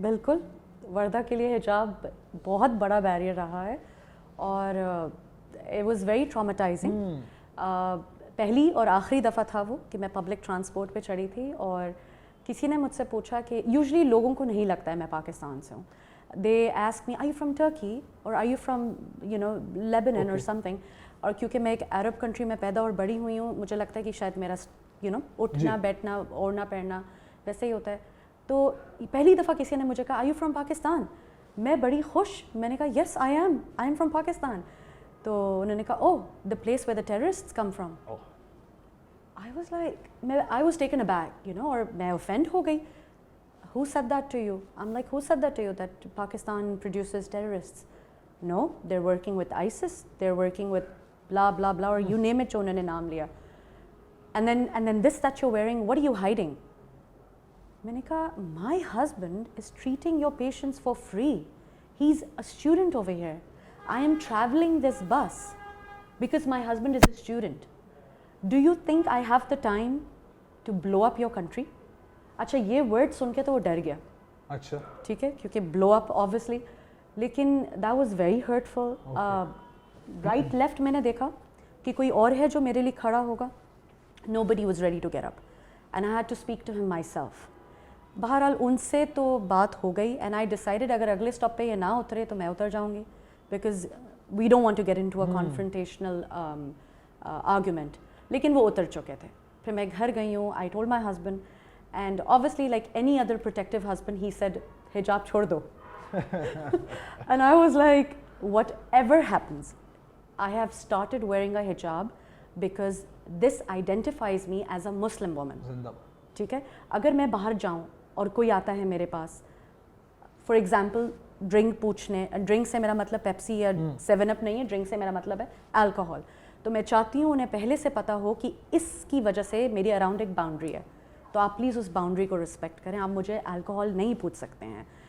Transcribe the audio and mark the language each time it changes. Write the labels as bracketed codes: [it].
[ur] بالکل, وردہ کے لیے حجاب بہت بڑا بیریئر رہا ہے, اور [en] it was very traumatizing. [ur] پہلی اور آخری دفعہ تھا وہ کہ میں پبلک ٹرانسپورٹ پہ چڑھی تھی اور کسی نے مجھ سے پوچھا کہ یوزلی لوگوں کو نہیں لگتا ہے میں پاکستان سے ہوں. [en] They ask me, are you from Turkey or are you from, Lebanon or something. [ur] اور کیونکہ میں ایک عرب کنٹری میں پیدا اور بڑی ہوئی ہوں, مجھے لگتا ہے کہ شاید میرا اٹھنا بیٹھنا اوڑھنا پہننا ویسے ہی ہوتا ہے. تو پہلی دفعہ کسی نے مجھے کہا, [en] are you from Pakistan. [ur] میں بڑی خوش, میں نے کہا [en] yes I am from Pakistan. [ur] تو انہوں نے کہا, [en] oh the place where the terrorists come from. I was like, I was taken aback, [ur] اور میں offend ہو گئی. [en] Who said that to you? I'm like, who said that to you, that Pakistan produces terrorists? No, they're working with ISIS, they're working with blah, blah, blah, or you name it, [ur] jo unhone naam liya. [en] And then this that you're wearing, what are you hiding? [ur] Maine kaha, [en] my husband is treating your patients for free. He's a student over here. I am traveling this bus because my husband is a student. Do you think I have the time to blow up your country? [ur] اچھا, یہ word سن کے تو وہ ڈر گیا. اچھا, ٹھیک ہے, کیونکہ [en] Blow up obviously, لیکن that was very hurtful. [ur] Right left میں نے دیکھا کہ کوئی اور ہے جو میرے لیے کھڑا ہوگا. [en] Nobody was ready to get up and I had to speak to him myself. [ur] بہرحال ان سے تو بات ہو گئی [en] and I decided [ur] اگر اگلے اسٹاپ پہ یہ نہ اترے تو میں اتر جاؤں گی, [en] Because we don't want to get into a confrontational argument. [ur] لیکن وہ اتر چکے تھے. پھر میں گھر گئی ہوں, [en] I told my husband, and obviously like any other protective husband he said [ur] hijab chhod do. [en] And I was like, whatever happens, I have started wearing a hijab because this identifies me as a Muslim woman. [ur] ٹھیک ہے, اگر میں باہر جاؤں اور کوئی آتا ہے میرے پاس, فار ایگزامپل ڈرنک پوچھنے, ڈرنک سے میرا مطلب پیپسی یا 7 اپ نہیں ہے, ڈرنک سے میرا مطلب ہے الکوہول, تو میں چاہتی ہوں انہیں پہلے سے پتہ ہو کہ اس کی وجہ سے میری اراؤنڈ ایک باؤنڈری ہے, تو آپ پلیز اس باؤنڈری کو رسپیکٹ کریں, آپ مجھے الکوہول نہیں پوچھ سکتے ہیں.